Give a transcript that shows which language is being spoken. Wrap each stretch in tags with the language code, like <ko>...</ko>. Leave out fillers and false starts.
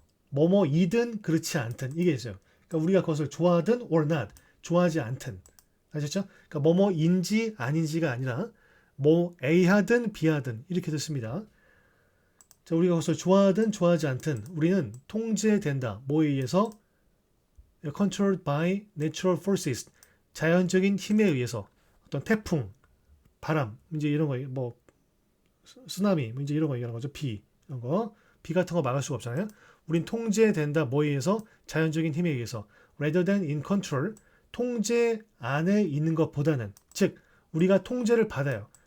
<ko>뭐뭐이든 그렇지 않든 이게 있어요. 그러니까 우리가 그것을 좋아하든</ko> <en>or not</en> <ko>좋아하지 않든 아셨죠? 그러니까 뭐뭐인지 아닌지가 아니라 뭐 A하든 B하든 이렇게 듣습니다. 자, 우리가 그것을 좋아하든 좋아하지 않든 우리는 통제된다. 뭐에 의해서?</ko> <en>controlled by natural forces.</en> <ko>자연적인 힘에 의해서 어떤 태풍, 바람, 이제 이런 거, 뭐 쓰나미, 이제 이런 거 얘기하는 거죠. 비, 이런 거. 비 같은 거 막을 수가 없잖아요. 우린 통제된다. 뭐에 의해서? 자연적인 힘에 의해서.</ko> <en>rather than in control.</en> <ko>통제 안에 있는 것보다는 즉 우리가 통제를 받아요.</ko>